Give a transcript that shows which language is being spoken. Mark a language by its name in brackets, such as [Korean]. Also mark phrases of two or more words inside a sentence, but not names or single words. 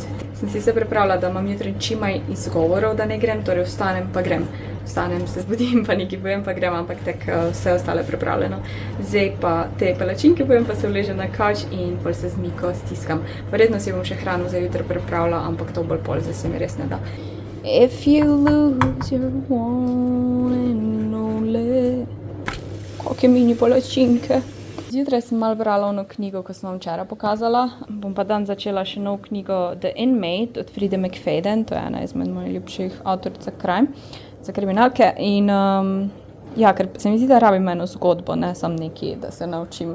[Slovenian] Sem si vse pripravila, da imam jutri čimaj izgovorov, da ne grem, torej vstanem pa grem. Vstanem, se zbudim, pa nekaj pojem, pa grem, ampak tako vse ostale pripravljeno. Zdaj pa te palačinke pojem, pa se vležem na kavč in pol se z Miko stiskam. Verjetno si bom še hrano za jutri pripravila, ampak to bolj pol, zdaj se mi res ne da. [English] If you lose your one and only. [Slovenian] Kakšne mini palačinke. Zjutraj sem malo brala ono knjigo, ko sem vam včeraj pokazala. Bom pa dan začela še nov knjigo The Inmate od Fride McFadden. To je ena izmed mojih ljubših avtoric za crime, za kriminalke. In ja, ker se mi zdi, da rabim eno zgodbo, ne sam nekaj, da se naučim.